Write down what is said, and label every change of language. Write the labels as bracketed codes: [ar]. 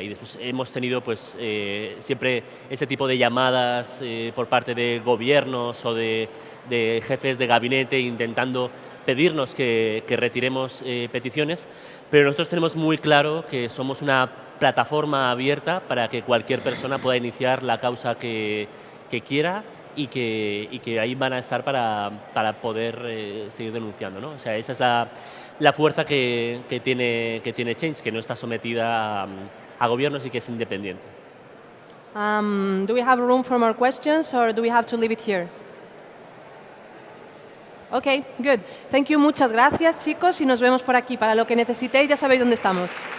[es] Y después hemos tenido pues siempre ese tipo de llamadas por parte de gobiernos o de jefes de gabinete intentando pedirnos que retiremos peticiones, pero nosotros tenemos muy claro que somos una plataforma abierta para que cualquier persona pueda iniciar la causa que quiera y que ahí van a estar para poder seguir denunciando, ¿no? O sea, esa es la fuerza que tiene Change, que no está sometida a gobiernos y que es independiente. [en] Do we have room for more questions, or do we have to leave it here? Ok, good. Thank you, [es] muchas gracias, chicos, y nos vemos por aquí. Para lo que necesitéis, ya sabéis dónde estamos.